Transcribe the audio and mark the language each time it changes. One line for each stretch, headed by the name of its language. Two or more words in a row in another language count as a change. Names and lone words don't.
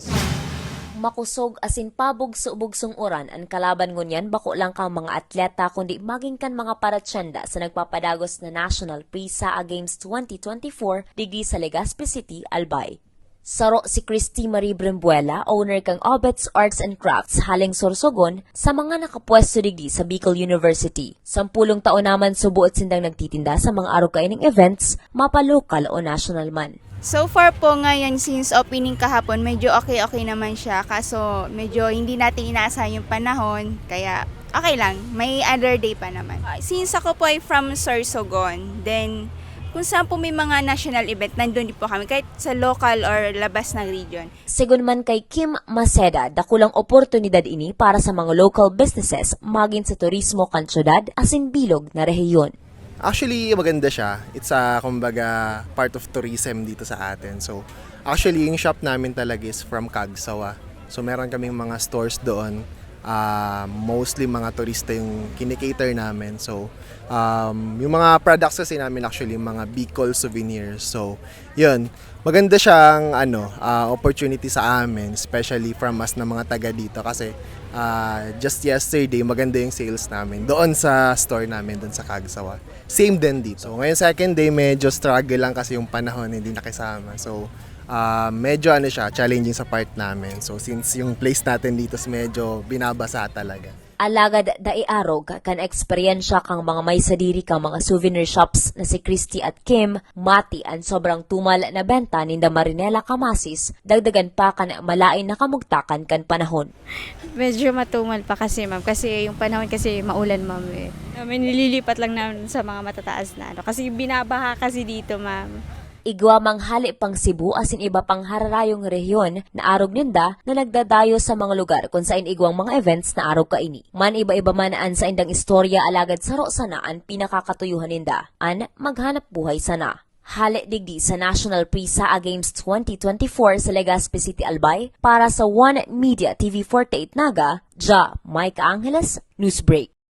Bikol: Makusog asin pabog sa ubugsong oran ang kalaban ngunyan bako lang kang mga atleta kundi maging kan mga paratyenda sa nagpapadagos na National Prisaa Games 2024 digdi sa Legazpi City, Albay. Saro si Christy Marie Brembuela, owner kang Obets Arts and Crafts haling Sorsogon sa mga nakapwesto digdi sa Bicol University. 10 taon naman subuot sindang nagtitinda sa mga araw kaining events, mapa-local o national man.
English: So far
Filipino: po ngayon, since opening kahapon, medyo okay naman siya. Kaso medyo hindi natin inaasahan yung panahon, kaya okay lang. May
English: other day
Filipino: pa naman. Since ako po ay from Sorsogon, then kung saan po may mga
English: national event,
Filipino: nandun din po kami, kahit sa local or labas ng region.
Bikol: Sigun man kay Kim Maceda, dakulang oportunidad ini para sa mga local businesses, maging sa turismo kan syudad, asin bilog na rehiyon.
English: Actually,
Filipino: maganda siya. It's kumbaga,
English: part of tourism
Filipino: dito sa atin. So, actually, yung shop namin talaga is from Cagsawa. So, meron kaming mga stores doon. Mostly mga turista yung kinikater namin. So, yung mga products kasi namin actually, mga Bicol souvenirs. So, yun. Maganda siyang opportunity sa amin,
English: especially from us
Filipino: na mga taga dito. Kasi,
English: just yesterday,
Filipino: maganda yung sales namin doon sa store namin, doon sa Cagsawa. Same din dito. So, ngayon
English: second day,
Filipino: medyo struggle lang kasi yung panahon, hindi nakisama. So, medyo siya, challenging sa part namin. So, since yung place natin dito is medyo binabasa talaga.
Bikol: Alagad daiarog kan eksperyensya kang mga may sadiri kang mga
English: souvenir shops
Bikol: na si Christy at Kim, mati ang sobrang tumal na benta ninda Marinela Kamasis, dagdagan pa kan malain na kamugtakan kan panahon.
Filipino: Medyo matumal pa kasi ma'am, kasi yung panahon kasi maulan ma'am eh. May nililipat lang namin sa mga matataas na kasi binabaha kasi dito ma'am.
Bikol: Igwa manghali pang Cebu asin iba pang hararayong rehiyon na arog ninda na nagdadayo sa mga lugar kung saan igwang mga events na arog kaini. Man iba-iba man an sa indang istorya alagad saro sana ang pinakakatuyuhan ninda, an maghanap buhay sana. Hali digdi sa National Prisaa Games 2024 sa Legazpi City, Albay para sa One Media TV 48 Naga, Jamaica Angeles, Newsbreak.